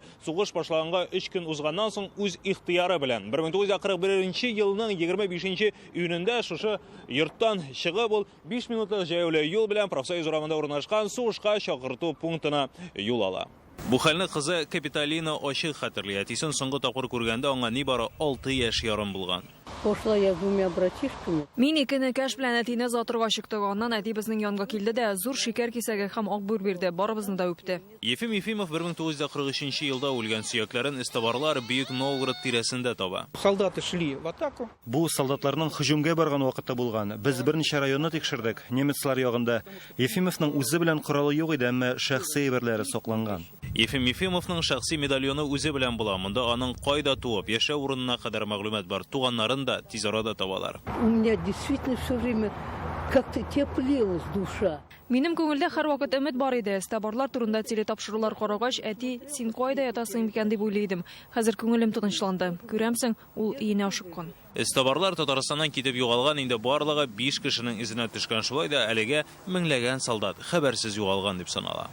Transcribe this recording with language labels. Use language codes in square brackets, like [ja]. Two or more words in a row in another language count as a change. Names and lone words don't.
[tt] Сугыш башлаганга 3 көн узганнан соң үз ихтыяры белән 1941 елның 25 июнендә шушы йорттан чыгып ул 5 минутлык җәяүле юл белән профсоюз урамында урнашкан сугышка чакырту пунктына юл ала. Бу хәлне кызы Капиталина ачык хәтерли. Әтисен соңгы тапкыр күргәндә аңа нибары 6 яшь ярым булган. [ru] Пошла я двумя братишками. [tt] Мин икене кәш белән әтине затырга чыктык. Аннан әти безнең янга килде дә зур шикәр кисәге һәм акбур бирде. Барыбызны да үпте. Ефим Ефимов 1943 елда үлгән сөякләрен эстабарлар Бөек Новгород тирәсендә таба. [ru] Солдаты шли в атаку. [tt] Бу солдатларның һөҗүмгә барган вакытта булган. Без берничә районны тикшердек. Немецлар ягында. Ефимовның үзе белән коралы юк иде, әмма шәхси әйберләре сакланган. Ефим Ефимовның шәхси медальоны үзе белән була. Монда аның кайда туып, яшәү урынына кадәр мәгълүмат бар. Туганнарын да тиз арада табалар. [ru] У меня действительно все время как-то теплелась душа. [tt] Минем күңелдә һәрвакыт өмет бар иде. Эстабарлар турында телетапшырулар карагач, әти, син кайда ятасың икән дип уйлый идем. Хәзер күңелем тынычланды. Күрәмсең, ул иенә ашыккан. Эстабарлар Татарстаннан китеп югалган, инде барлыгы 5 кешенең изенә төшкән. Шулай да әлегә меңләгән солдат хәбәрсез югалган дип санала.